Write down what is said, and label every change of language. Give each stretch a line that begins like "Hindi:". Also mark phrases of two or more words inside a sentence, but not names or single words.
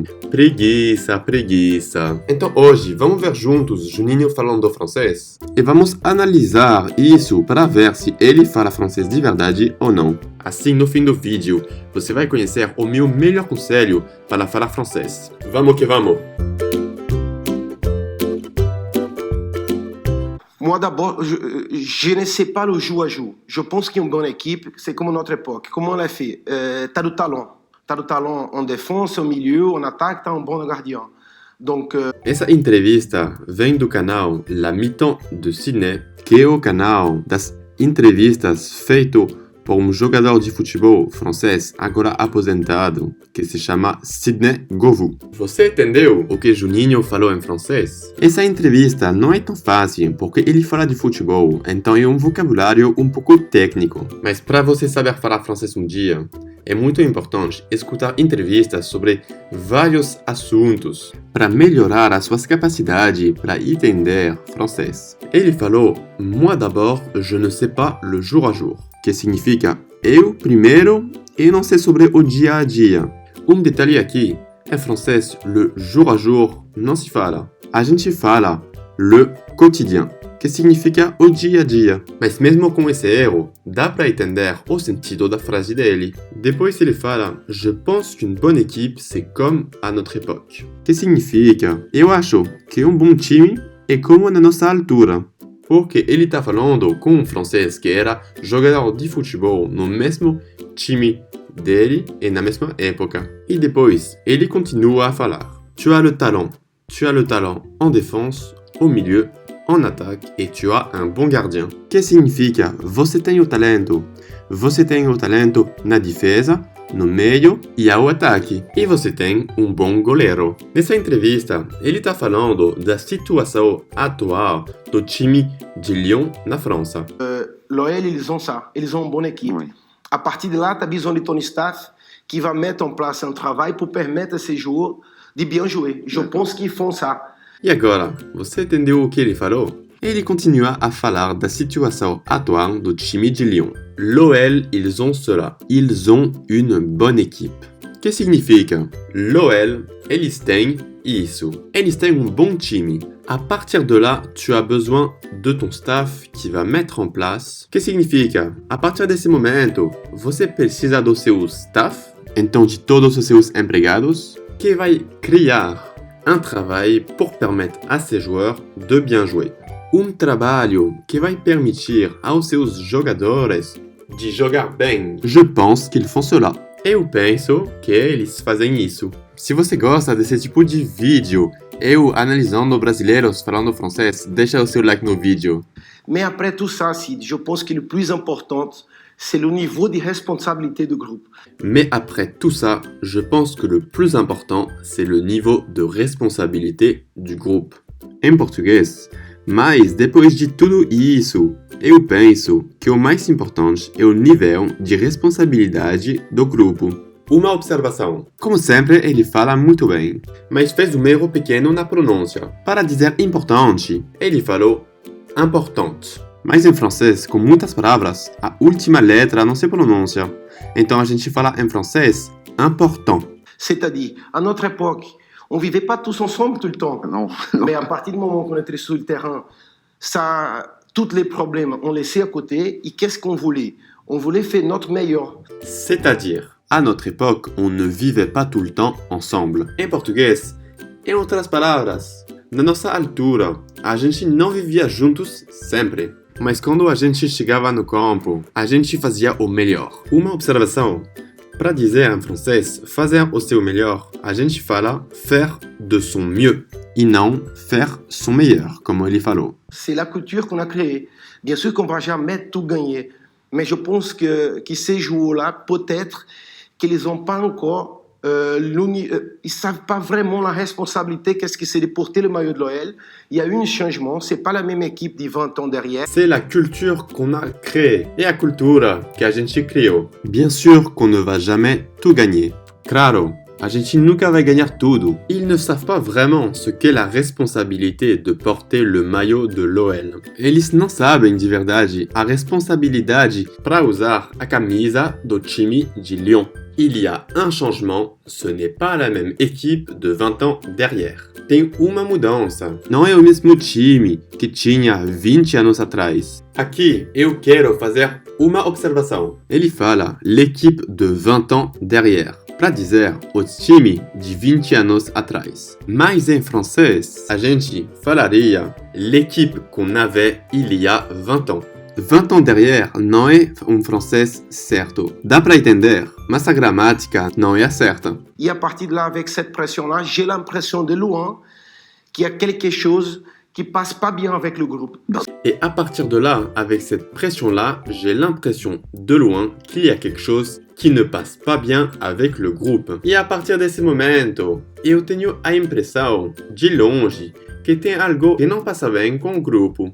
Portuguese: Preguiça, preguiça. Então hoje vamos ver juntos Juninho falando francês e vamos analisar isso para ver se ele fala francês de verdade ou não. Assim, no fim do vídeo, você vai conhecer o meu melhor conselho para falar francês. Vamos que vamos!
French: Moi d'abord, je ne sais pas le jour à jour. Je pense qu'une bonne équipe, c'est comme notre époque. Comment on l'a fait? Tu as du talent. Tu as du talent en défense, au milieu, en attaque, tu as un bon gardien. Donc,
Portuguese: Essa entrevista vem do canal La Mi-Temps de Sydney, que é o canal das entrevistas feito por um jogador de futebol francês agora aposentado, que se chama Sidney Govou. Você entendeu o que Juninho falou em francês? Essa entrevista não é tão fácil, porque ele fala de futebol, então é um vocabulário um pouco técnico. Mas para você saber falar francês um dia, é muito importante escutar entrevistas sobre vários assuntos para melhorar as suas capacidades para entender francês. Ele falou,
French: moi d'abord, je ne sais pas le jour à jour,
Portuguese: que significa eu primeiro e não sei sobre o dia a dia. Um detalhe aqui, em francês,
French: le jour à jour
Portuguese: não se fala. A gente fala
French: le quotidien,
Portuguese: que significa o dia a dia. Mas mesmo com esse erro, dá para entender o sentido da frase dele. Depois ele fala,
French: je pense qu'une bonne équipe c'est comme à notre époque.
Portuguese: Que significa, eu acho que um bom time é como na nossa altura. Porque ele está falando com um francês que era jogador de futebol no mesmo time dele e na mesma época. E depois, ele continua a falar.
French: Tu as le talent en défense, au milieu, en attaque et tu as un bon gardien.
Portuguese: Que significa, você tem o talento na defesa, no meio e ao ataque. E você tem um bom goleiro. Nessa entrevista, ele está falando da situação atual do time de Lyon na França.
French: l'OL, ils ont ça. Ils ont une bonne équipe. Oui. À partir de là, tu as besoin de ton staff qui va mettre en place un travail pour permettre à ces joueurs de bien jouer. Je pense qu'ils font ça.
Portuguese: E agora, você entendeu o que ele falou? Ele continua a falar da situação atual do time de Lyon.
French: L'OL, ils ont cela. Ils ont une bonne équipe.
Portuguese: Que significa? L'OL, eles têm isso. Eles têm um bom time.
French: À partir de là, tu as besoin de ton staff qui va mettre en place.
Portuguese: Que significa? A partir desse momento, você precisa do seu staff, então de todos os seus empregados, que vai criar
French: un travail pour permettre à ses joueurs de bien jouer.
Portuguese: Um trabalho que vai permitir aos seus jogadores de jogar bem.
French: Je pense qu'ils font cela.
Portuguese: Eu penso que eles fazem isso. Se você gosta desse tipo de vídeo, eu analisando brasileiros falando francês, deixa o seu like no vídeo.
French: Mais après tout ça, Sid, je pense que le plus important, c'est le niveau de responsabilité du groupe. Mais après tout ça, je pense que le plus important, c'est le niveau de responsabilité du groupe.
Portuguese: Em português, mas depois de tudo isso, eu penso que o mais importante é o nível de responsabilidade do grupo. Uma observação. Como sempre, ele fala muito bem, mas fez um erro pequeno na pronúncia. Para dizer importante, ele falou importante. Mas em francês, com muitas palavras, a última letra não se pronuncia. Então a gente fala em francês important.
French: C'est-à-dire, à notre époque, on ne vivait pas tous ensemble tout le temps. Non. Mais à partir du moment qu'on était sur le terrain, ça, tous les problèmes, on laissait à côté. Et qu'est-ce qu'on voulait? On voulait faire notre meilleur. C'est-à-dire, à notre époque, on ne vivait pas tout le temps ensemble.
Portuguese: Em português, em outras palavras, na nossa altura, a gente não vivia juntos sempre. Mas quando a gente chegava no campo, a gente fazia o melhor. Uma observação. Para dizer em francês, fazer o seu melhor, a gente fala
French: faire de son mieux.
Portuguese: E não
French: faire son meilleur,
Portuguese: como ele falou.
French: C'est la culture qu'on a créée. Bien sûr qu'on ne va jamais tout gagner. Mais je pense que ces joueurs-là, peut-être qu'ils n'ont pas encore ils savent pas vraiment la responsabilité, qu'est-ce que c'est de porter le maillot de l'OL. Il y a eu un changement, c'est pas la même équipe de 20 ans derrière. C'est la culture qu'on a créée et
Portuguese: la cultura que a gente criou.
French: Bien sûr qu'on ne va jamais tout gagner.
Portuguese: Claro, a gente nunca vai ganhar tudo.
French: Ils ne savent pas vraiment ce qu'est la responsabilité de porter le maillot de l'OL.
Portuguese: Eles não sabem de verdade a responsabilidade para usar a camisa do time de Lyon.
French: Il y a un changement, ce n'est pas la même équipe de 20 ans derrière.
Portuguese: Tem uma mudança. Não é o mesmo time que tinha 20 anos atrás. Aqui eu quero fazer uma observação. Ele fala
French: l'équipe de 20 ans derrière,
Portuguese: para dizer o time de 20 anos atrás. Mas em francês, a gente falaria
French: l'équipe qu'on avait il y a 20 ans. 20 ans derrière
Portuguese: não é francês certo. Dá para entender, mas a gramática não é certa.
French: Et à partir de là, avec cette pression-là, j'ai l'impression de loin qu'il y a quelque chose qui passe pas bien avec le groupe. Et à partir de là, avec cette pression-là, j'ai l'impression de loin qu'il y a quelque chose qui ne passe pas bien avec le groupe.
Portuguese: E a partir desse momento, eu tenho a impressão, de longe, que tem algo que não passa bem com o grupo.